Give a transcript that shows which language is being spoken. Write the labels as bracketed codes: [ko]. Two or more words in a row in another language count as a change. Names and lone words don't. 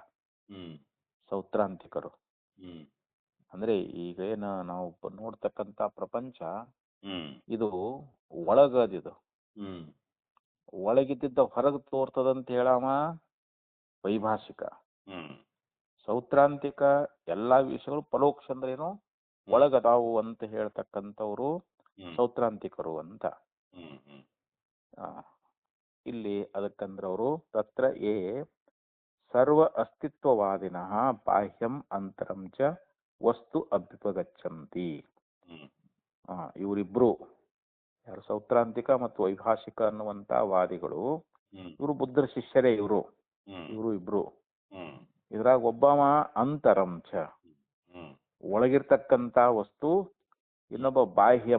[kn] ಸೌತ್ರಾಂತಿಕರು ಅಂದ್ರೆ ಈಗ ನಾವು ನೋಡ್ತಕ್ಕಂತ ಪ್ರಪಂಚ ಇದು ಒಳಗದಿದು, ಒಳಗಿದ್ದ ಹೊರಗೆ ತೋರ್ತದಂತ ಹೇಳವ ವೈಭಾಷಿಕ. ಸೌತ್ರಾಂತಿಕ ಎಲ್ಲಾ ವಿಷಯಗಳು ಪರೋಕ್ಷ ಅಂದ್ರೆ ಏನು, ಒಳಗದಾವು ಅಂತ ಹೇಳ್ತಕ್ಕಂಥವ್ರು ಸೌತ್ರಾಂತಿಕರು ಅಂತ. ಇಲ್ಲಿ ಅದಕ್ಕಂದ್ರವರು [sa] ತತ್ರ ಯೇ ಸರ್ವ ಅಸ್ತಿತ್ವವಾದಿನಃ ಬಾಹ್ಯಂ ಅಂತರಂ ಚ ವಸ್ತು ಅಭ್ಯುಪಗಚ್ಚಂತಿ. [kn] ಇವರಿಬ್ರು ಯಾರು ಸೌತ್ರಾಂತಿಕ ಮತ್ತು ವೈಭಾಷಿಕ ಅನ್ನುವಂತ ವಾದಿಗಳು, ಇವರು ಬುದ್ಧರ ಶಿಷ್ಯರೇ. ಇವರು ಇಬ್ರು. ಇದ್ರಾಗ ಒಬ್ಬವ [sa] ಅಂತರಂ ಚ [kn] ಒಳಗಿರ್ತಕ್ಕಂತ ವಸ್ತು, ಇನ್ನೊಬ್ಬ ಬಾಹ್ಯಂ.